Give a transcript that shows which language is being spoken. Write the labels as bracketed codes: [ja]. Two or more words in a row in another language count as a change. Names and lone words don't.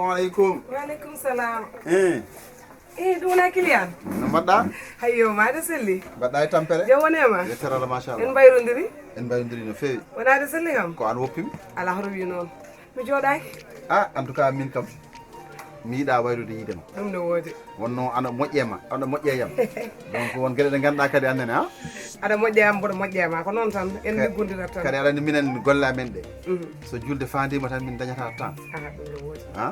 [ar] alaikum. Wa alaikum salam. [ff] ɗum wona client no mbaɗɗa? hayyo maɗa selli mbaɗɗa e tampere? jam wonema yetterala machallah. en mbayrodiri en mbayrodiri no feewi. wonade selli kam ko an woppimi? ala hoto wi noon mi jooɗaki. [fr] En tout cas [ff] min kam mi yiiɗa wayrude yiide ma. ɗum no woodi wonno aɗa moƴƴema aɗa moƴƴe yam donc won gueɗe ɗe ganduɗa kadi annene ha aɗa moƴƴe am mboɗo moƴƴe ma ko noon tan en liggodirat tan kadi aɗa andi minen golle amen ɗe so julde fandima tan min dañata temps ɗum no woodi ha